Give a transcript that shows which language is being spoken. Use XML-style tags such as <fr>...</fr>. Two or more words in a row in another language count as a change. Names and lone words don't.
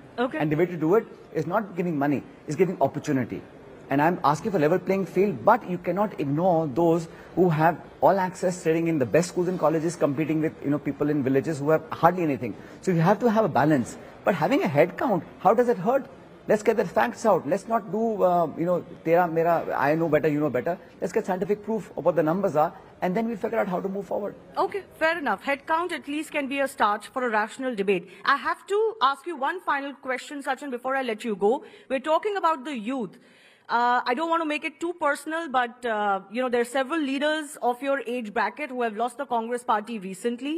<en>And the way to do it is not giving money, is giving opportunity. And I'm asking for level playing field, but you cannot ignore those who have all access, studying in the best schools and colleges, competing with people in villages who have hardly anything. So you have to have a balance. But having a head count, how does it hurt? Let's get the facts out. Let's not do,</en> <hi>तेरा, मेरा,</hi> <en>I know better, you know better. Let's get scientific proof of what the numbers are, and then we figure out how to move forward. Okay, fair enough. Head count at least can be a start for a rational debate. I have to ask you one final question, Sachin, before I let you go. We're talking about the youth. I don't want to make it too personal, but, there are several leaders of your age bracket who have lost the Congress party recently.</en>